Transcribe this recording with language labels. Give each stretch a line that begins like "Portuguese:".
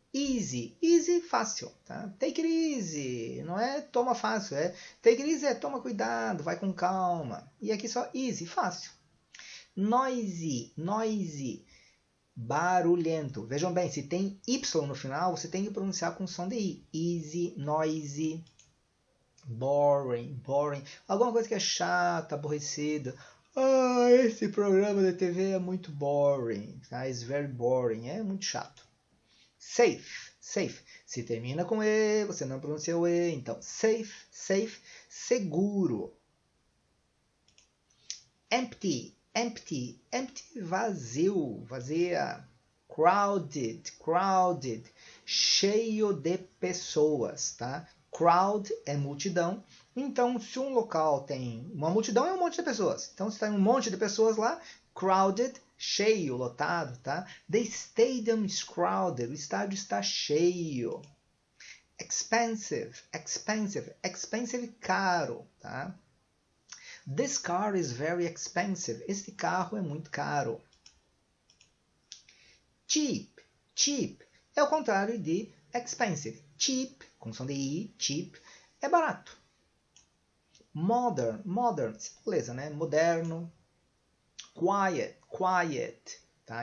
English: Easy, easy,
Portuguese: fácil, tá?
English: Take it easy,
Portuguese: não é toma fácil, é take it easy é toma cuidado, vai com calma. E aqui só easy, fácil. Noisy, noisy, barulhento. Vejam bem, se tem Y no final, você tem que pronunciar com som de I.
English: Easy, noisy, boring, boring.
Portuguese: Alguma coisa que é chata, aborrecida. Ah, esse programa de TV é muito boring, tá?
English: It's very boring,
Portuguese: é muito chato.
English: Safe, safe.
Portuguese: Se termina com E, você não pronuncia o E. Então, safe, safe, seguro.
English: Empty, empty, empty,
Portuguese: vazio, vazia.
English: Crowded, crowded,
Portuguese: cheio de pessoas, tá? Crowd é multidão. Então, se um local tem uma multidão, é um monte de pessoas. Então, se tem um monte de pessoas lá, crowded, cheio, lotado, tá?
English: The stadium is crowded.
Portuguese: O estádio está cheio.
English: Expensive, expensive, expensive,
Portuguese: caro, tá?
English: This car is very expensive.
Portuguese: Este carro é muito caro. Cheap, cheap é o contrário de expensive. Cheap, com som de I, cheap, é barato.
English: Modern, modern,
Portuguese: beleza, né? Moderno.
English: Quiet, quiet, tá?